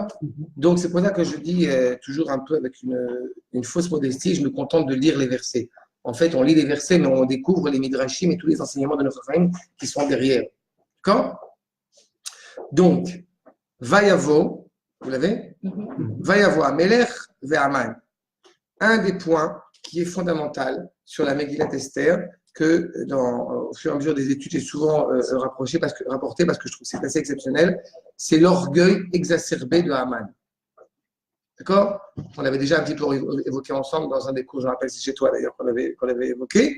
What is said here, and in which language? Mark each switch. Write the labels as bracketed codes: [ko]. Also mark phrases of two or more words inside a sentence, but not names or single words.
[fr] Donc, c'est pour ça que je dis toujours un peu avec une fausse modestie, je me contente de lire les versets. En fait, on lit les versets, mais on découvre les midrashim et tous les enseignements de notre famille qui sont derrière. D'accord? Donc, Vayavo, vous l'avez? [he] ויבא המלך והמן. [fr] Un des points qui est fondamental sur la Megillat Esther, que au fur et à mesure des études, j'ai souvent rapporté parce que je trouve que c'est assez exceptionnel, c'est l'orgueil exacerbé de Haman. D'accord? On l'avait déjà un petit peu évoqué ensemble dans un des cours, je me rappelle, c'est chez toi d'ailleurs qu'on l'avait évoqué.